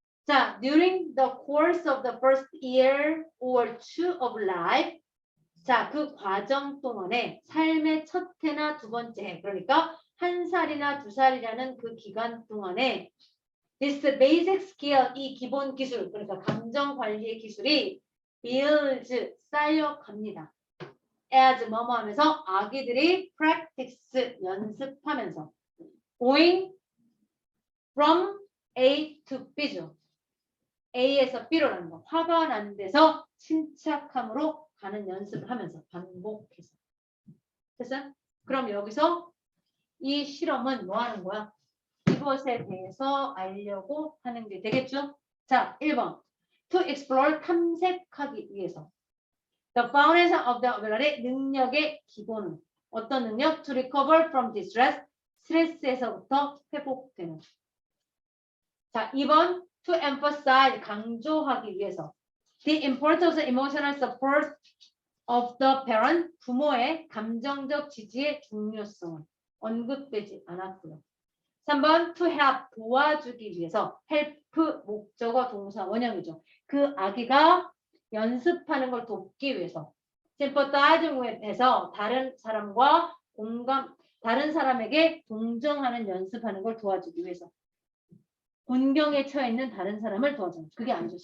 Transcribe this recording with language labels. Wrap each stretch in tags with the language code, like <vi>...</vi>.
<ko>자,</ko> <en>during the course of the first year or two of life</en> <ko>자, 그 과정 동안에 삶의 첫 해나 두 번째 해 그러니까 1살이나 2살이라는 그 기간 동안에</ko> <en>this basic skill</en> <ko>이 기본 기술 그러니까 감정 관리의 기술이</ko> <en>builds</en> <ko>쌓여갑니다. as 뭐뭐 하면서 아기들이</ko> <en>practice</en> <ko>연습하면서</ko> <en>going from A to B</en> <ko>죠. A에서 B로 가는 거. 화가 난 데서 침착함으로 가는 연습을 하면서 반복해서. 됐어요? 그럼 여기서 이 실험은 뭐 하는 거야? 이것에 대해서 알려고 하는 게 되겠죠? 자, 1번.</ko> <en>To explore</en> <ko>탐색하기 위해서.</ko> <en>The foundation of the ability</en> <ko>능력의 기본은 어떤 능력?</ko> <en>To recover from distress</en> <ko>스트레스에서부터 회복되는. 자, 2번.</ko> <en>To emphasize</en> <ko>강조하기 위해서.</ko> <en>The importance of emotional support of the parent</en> <ko>부모의 감정적 지지의 중요성은 언급되지 않았고요. 3번</ko> <en>to help</en> <ko>도와주기 위해서 help 목적어 동사 원형이죠. 그 아기가 연습하는 걸 돕기 위해서</ko> <en>sympathizing with</en> <ko>에서 다른 사람과 다른 사람에게 동정하는 연습하는 걸 도와주기 위해서 곤경에 처해 있는 다른 사람을 도와주는 그게 아니죠.</ko>